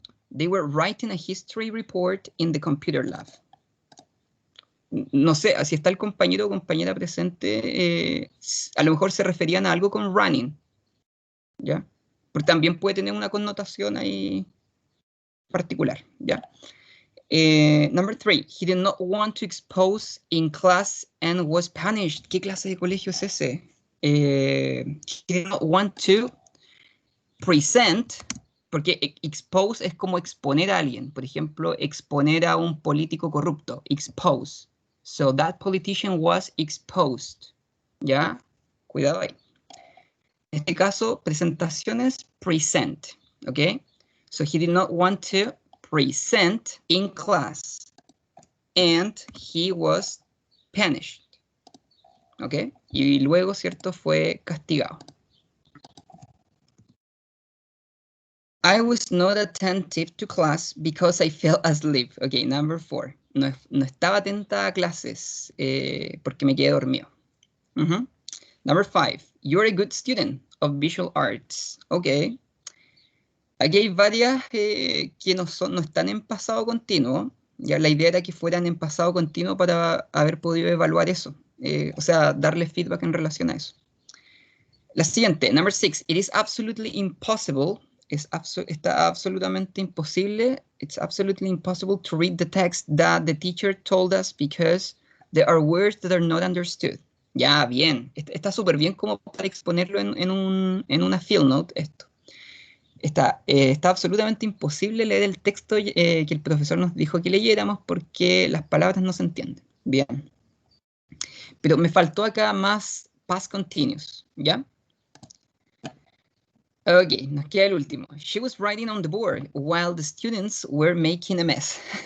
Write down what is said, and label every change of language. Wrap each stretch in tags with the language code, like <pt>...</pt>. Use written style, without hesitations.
<en>They were writing a history report in the computer lab.</en> <es>No sé, si está el compañero o compañera presente, a lo mejor se referían a algo con running. ¿Ya? Porque también puede tener una connotación ahí particular, ¿ya?</es> <en>Number 3, he did not want to expose in class and was punished.</en> <es>¿Qué clase de colegio es ese?</es> <en>He did not want to present,</en> <es>porque expose es como exponer a alguien. Por ejemplo, exponer a un político corrupto. Expose.</es> <en>So that politician was exposed.</en> <es>¿Ya? Cuidado ahí. este caso, presentaciones, present, ¿ok?</es> <en>So he did not want to present in class, and he was punished,</en> <es>¿ok? Y luego, ¿cierto? Fue castigado.</es> <en>I was not attentive to class because I fell asleep. Ok, number 4.</en> <es>No, no estaba atenta a clases porque me quedé dormido.</es> <en>Number 5. You're a good student of visual arts. Ok.</en> <es>Aquí hay varias que no están en pasado continuo. Ya la idea era que fueran en pasado continuo para haber podido evaluar eso. O sea, darle feedback en relación a eso. La siguiente,</es> <en>number 6. It is absolutely impossible.</en> <es>Está absolutamente imposible.</es> <en>It's absolutely impossible to read the text that the teacher told us because there are words that are not understood.</en> <es>Ya, bien. Está súper bien como para exponerlo en una field note esto. Está absolutamente imposible leer el texto que el profesor nos dijo que leyéramos porque las palabras no se entienden. Bien. Pero me faltó acá más past continuous, ¿ya? Ok, nos queda el último.</es> <en>She was writing on the board while the students were making a mess.</en>